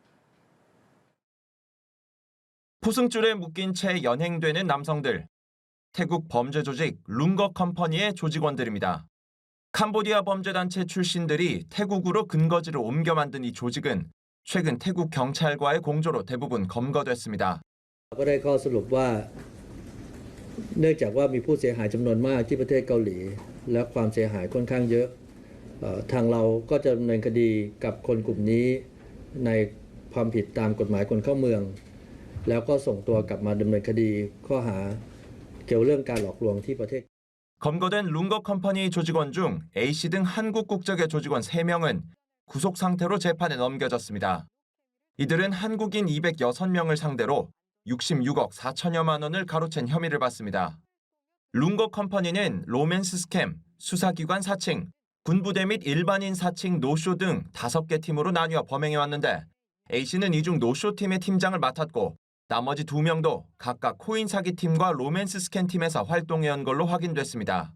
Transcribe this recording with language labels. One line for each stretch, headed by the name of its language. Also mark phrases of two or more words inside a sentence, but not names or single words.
Korean: 포승줄에 묶인 채 연행되는 남성들. 태국 범죄 조직 룽거 컴퍼니의 조직원들입니다. 캄보디아 범죄단체 출신들이 태국으로 근거지를 옮겨 만든 이 조직은 최근 태국 경찰과의 공조로 대부분 검거됐습니다.
Thai: ก็ได้ข้อสรุปว่าเนื่องจากว่ามีผู้เสียหายจำนวนมากที่ประเทศเกาหลีและความเสียหายค่อนข้างเยอะทางเราก็จะดำเนินคดีกับคนกลุ่มนี้ในความผิดตามกฎหมายคนเข้าเมืองแล้วก็ส่งตัวกลับมาดำเนินคดีข้อหาเกี่ยวเรื่องการหลอกลวงที่ประเทศ
Korean: 검거된 룽거 컴퍼니 조직원 중 A씨 등 한국 국적의 조직원 3명은 구속 상태로 재판에 넘겨졌습니다. 이들은 한국인 206명을 상대로 66억 4천여만 원을 가로챈 혐의를 받습니다. 룽거 컴퍼니는 로맨스 스캠, 수사기관 사칭, 군부대 및 일반인 사칭 노쇼 등 5개 팀으로 나뉘어 범행해왔는데 A씨는 이 중 노쇼 팀의 팀장을 맡았고 나머지 2명도 각각 코인 사기팀과 로맨스 스캔 팀에서 활동해온 걸로 확인됐습니다.